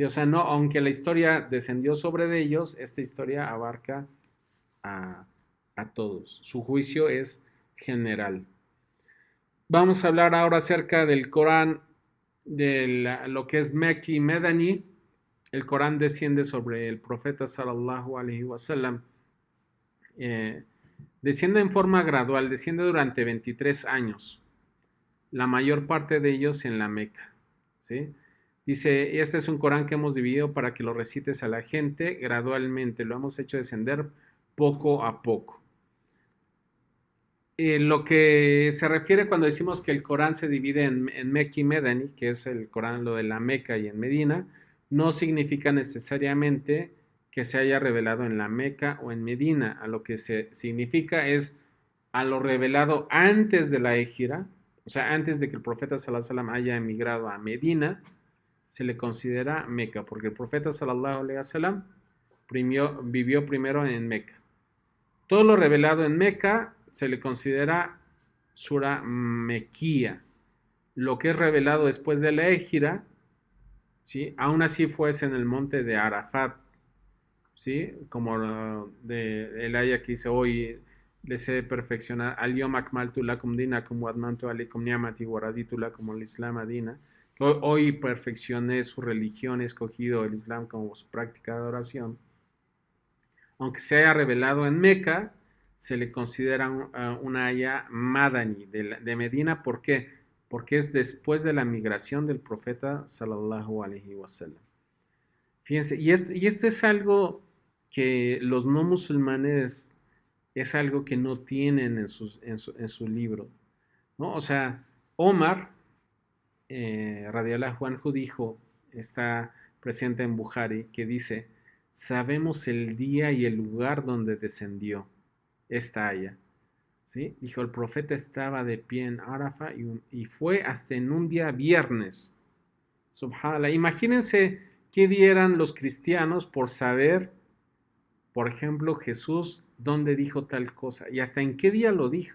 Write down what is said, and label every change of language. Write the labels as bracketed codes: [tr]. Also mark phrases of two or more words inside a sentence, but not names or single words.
[es] O sea, no, aunque la historia descendió sobre de ellos, esta historia abarca a todos. Su juicio es general. Vamos a hablar ahora acerca del Corán, de lo que es Mekki y Medani. El Corán desciende sobre el profeta [ar] صلى الله عليه وسلم. [es] Desciende en forma gradual, desciende durante 23 años. La mayor parte de ellos en la Meca. ¿Sí? Dice, este es un Corán que hemos dividido para que lo recites a la gente gradualmente. Lo hemos hecho descender poco a poco. Lo que se refiere cuando decimos que el Corán se divide en Mekki y Medani, que es el Corán lo de la Meca y en Medina, no significa necesariamente que se haya revelado en la Meca o en Medina. A lo que se significa es a lo revelado antes de la Égira, o sea, antes de que el profeta [ar] صلى الله عليه وسلم [es] haya emigrado a Medina, se le considera Meca, porque el profeta [ar] صلى الله عليه وسلم [es] vivió primero en Meca. Todo lo revelado en Meca se le considera Sura Mequía. Lo que es revelado después de la Égira, ¿sí? Aún así fuese en el monte de Arafat, ¿sí? Como el aya que dice hoy les he perfeccionado, [ar] اليوم أكملت لكم دينكم وأتممت عليكم نعمتي ورضيت لكم الإسلام دينا. [es] Hoy perfeccioné su religión, he escogido el Islam como su práctica de adoración. Aunque se haya revelado en Meca, se le considera una aya madani de Medina. ¿Por qué? Porque es después de la migración del profeta [ar] صلى الله عليه وسلم. [es] Fíjense, y esto es algo que los no musulmanes es algo que no tienen en su libro, ¿no? O sea, Omar, [ar] رضي الله عنه, [es] dijo, está presente en Bukhari, que dice, sabemos el día y el lugar donde descendió esta aya, ¿sí? Dijo, el profeta estaba de pie en Arafa y fue hasta en un día viernes. Subhanallah, imagínense qué dieran los cristianos por saber, por ejemplo, Jesús dónde dijo tal cosa y hasta en qué día lo dijo.